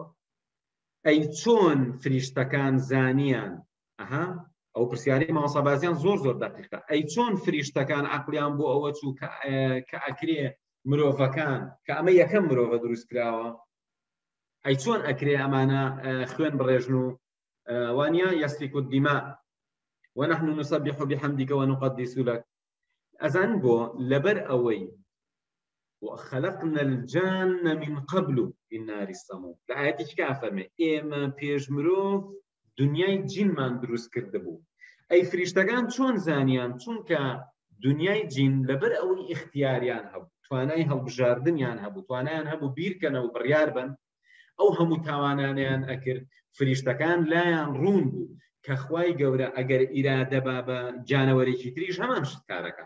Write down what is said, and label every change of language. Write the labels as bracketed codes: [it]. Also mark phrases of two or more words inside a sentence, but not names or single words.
[ckb] ئەی چۆن فریشتەکان زانیان، ئەو پرسیاری مامۆستابازیان زۆر زۆر دەقیقە، ئەی چۆن فریشتەکان عەقلیان بۆ ئەوە چوو کە ئەکرێ مرۆڤەکان کە ئەمە یەکەم مرۆڤە دروست کراوە، ئەی چۆن ئەکرێ ئەمانە خوێن بڕێژن و وانیا [ar] يسفك الدماء ونحن نسبح بحمدك ونقدس لك. [ckb] ئەزان بۆ لەبەر ئەوەی [ar] وخلقنا الجان من قبل من نار السموم، [ckb] لە ئاەتێکە ئەفەرمێ ئێمە پێش مرۆڤ دنیای جینمان دروست کردبوو. ئەی فریشتەکان چۆن زانیان؟ چونکە دنیای جین لەبەر ئەوەی اختیاریان هەبوو، توانای هەڵبژاردنیان هەبوو، توانایان هەبوو بیرکەنەوە بڕیار بن، ئەو هەموو تاوانانیان ئەکرد، فریشتەکان لایان ڕوون بوو کە خوای گەورە ئەگەر ئیرادە با بە جانەوەرێکی تریش هەمان شت کارەکات.